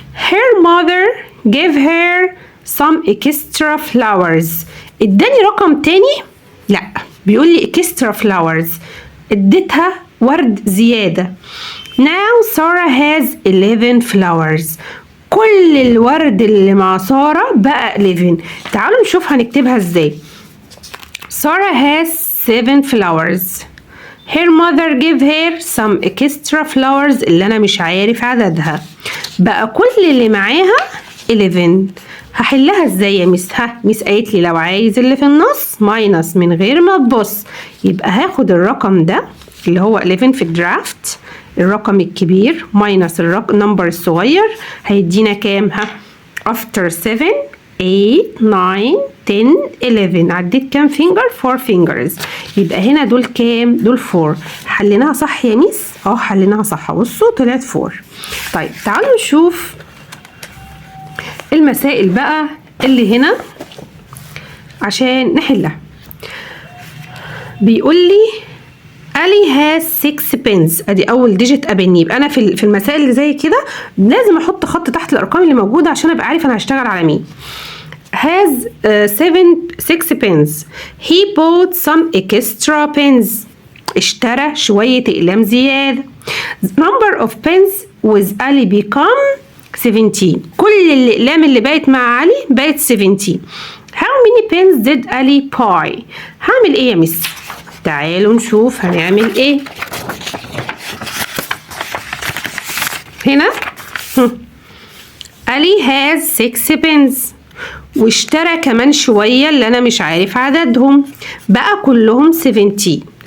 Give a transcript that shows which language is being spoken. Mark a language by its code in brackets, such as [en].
[en] Her mother gave her some extra flowers. [ar] اداني رقم تاني؟ لا بيقول لي extra flowers، اديتها ورد زيادة. Now Sarah has 11 flowers. كل الورد اللي مع سارة بقى 11. تعالوا نشوف هنكتبها ازاي. [en] Sarah has 7 flowers. Her mother gave her some extra flowers اللي انا مش عارف عددها. [ar] بقى كل اللي معاها 11. هحلها ازاي يا ميس؟ ميس قالت لي لو عايز اللي في النص ماينس من غير ما تبص، يبقى هاخد الرقم ده اللي هو 11 في الدرافت، الرقم الكبير ماينس النمبر الصغير، هيدينا كام؟ after 7 8 9 10 11. عديت كام فينجر؟ 4 fingers. يبقى هنا دول كام؟ دول 4. حليناها صح يا ميس؟ حليناها صح. بصوا طلعت 4. طيب تعالوا نشوف المسائل بقى اللي هنا عشان نحلها. [en] بيقول لي Ali has 6 pens. [ar] ادي اول ديجيت قابلني. يبقى انا في المسائل اللي زي كده لازم احط خط تحت الارقام اللي موجوده عشان ابقى عارف انا هشتغل على مين. [en] has 6 pens. He bought some extra pens. [ar] اشترى شويه اقلام زياده. [en] number of pens with Ali become 17. [ar] كل الاقلام اللي بقت مع علي بقت 17. how many pens did Ali buy؟ هعمل ايه يا مس؟ تعالوا نشوف هنعمل ايه. هنا Ali has 6 pens واشترى كمان شوية اللي انا مش عارف عددهم، بقى كلهم 17.